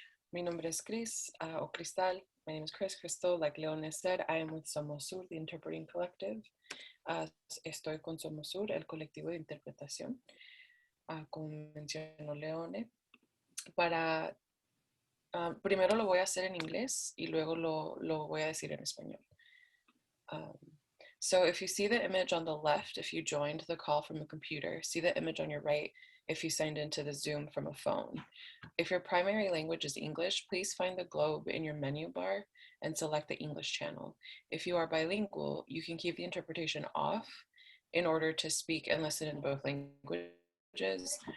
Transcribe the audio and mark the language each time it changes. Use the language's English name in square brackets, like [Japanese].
[Spanish] Mi nombre es Chris, o Cristal. [English] My name is Crystal. Like Leone said, I am with Somos Sur, the interpreting collective. [Spanish] Estoy con Somos Sur, el colectivo de interpretación. Como mencionó Leone. Primero lo voy a hacer en inglés y luego lo voy a decir en español. [English] So if you see the image on the left, if you joined the call from a computer, see the image on your right if you signed into the Zoom from a phone. If your primary language is English, please find the globe in your menu bar and select the English channel. If you are bilingual, you can keep the interpretation off in order to speak and listen in both languages.